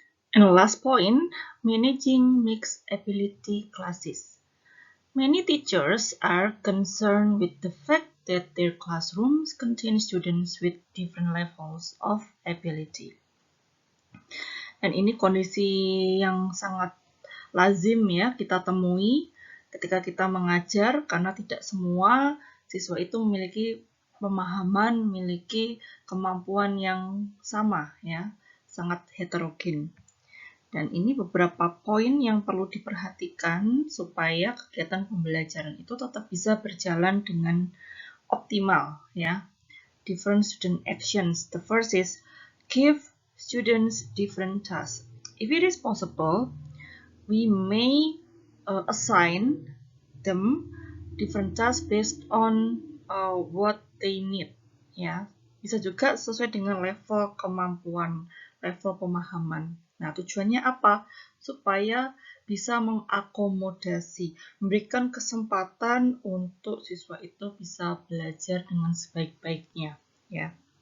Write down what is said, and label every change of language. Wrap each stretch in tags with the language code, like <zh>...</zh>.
<en>And last point, managing mixed ability classes. Many teachers are concerned with the fact that their classrooms contain students with different levels of ability.</en> <id>Dan ini kondisi yang sangat lazim ya kita temui ketika kita mengajar, karena tidak semua siswa itu memiliki pemahaman, memiliki kemampuan yang sama ya, sangat heterogen. Dan ini beberapa poin yang perlu diperhatikan supaya kegiatan pembelajaran itu tetap bisa berjalan dengan optimal ya.</id> <en>Different student actions. The first is give students different tasks. If it is possible, we may assign them different tasks based on what they need ya.</en> <id>Bisa juga sesuai dengan level kemampuan, level pemahaman. Nah, tujuannya apa? Supaya bisa mengakomodasi, memberikan kesempatan untuk siswa itu bisa belajar dengan sebaik-baiknya ya.</id>